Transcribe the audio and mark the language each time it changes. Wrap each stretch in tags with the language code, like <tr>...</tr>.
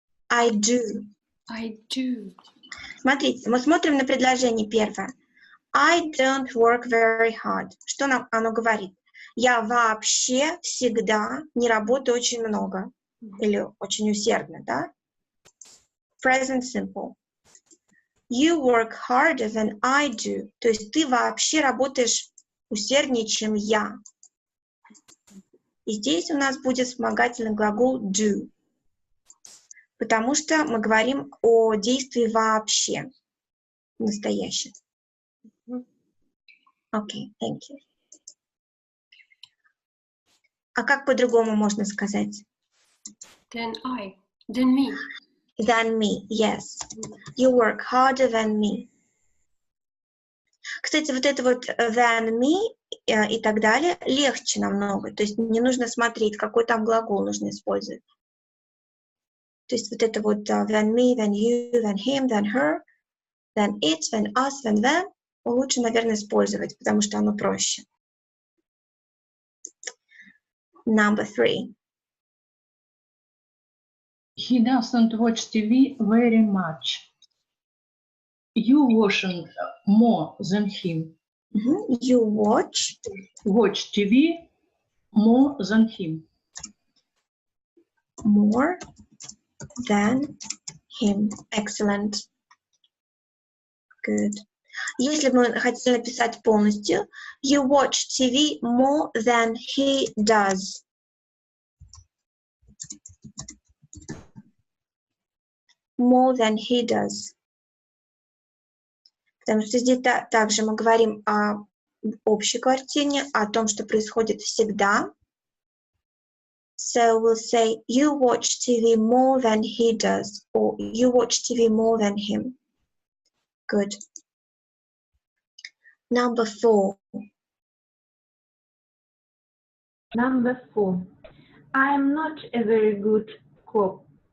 <en>I do. I do.</en> <ru>Смотрите, мы смотрим на предложение первое.</ru> <en>I don't work very hard.</en> <ru>Что нам оно говорит? Я вообще всегда не работаю очень много. Или очень усердно, да?</ru> <en>Present simple. You work harder than I do.</en> <ru>То есть ты вообще работаешь усерднее, чем я. И здесь у нас будет вспомогательный глагол do. Потому что мы говорим о действии вообще. Настоящем.</ru> <en>Окей, thank you.</en> <ru>А как по-другому можно сказать?</ru> <en>Than I. Than me. Than me, yes. You work harder than me.</en> <ru>Кстати, вот это вот</ru> <en>than me</en> <ru>и так далее легче намного. То есть не нужно смотреть, какой там глагол нужно использовать. То есть вот это вот</ru> <en>than me, than you, than him, than her, than it, than us, than them</en> <ru>лучше, наверное, использовать, потому что оно проще.</ru> <en>Number 3. He doesn't watch TV very much. You watching more than him. You watch TV more than him. More than him. Excellent. Good.</en> <ru>Если бы мы хотели написать полностью,</ru> <en>you watch TV more than he does. More than he does.</en> <ru>Потому что здесь также мы говорим о общей картине, о том, что происходит всегда.</ru> <en>So we'll say, you watch TV more than he does, or you watch TV more than him. Good. Number 4. Number 4. I am not a very good cook.</en>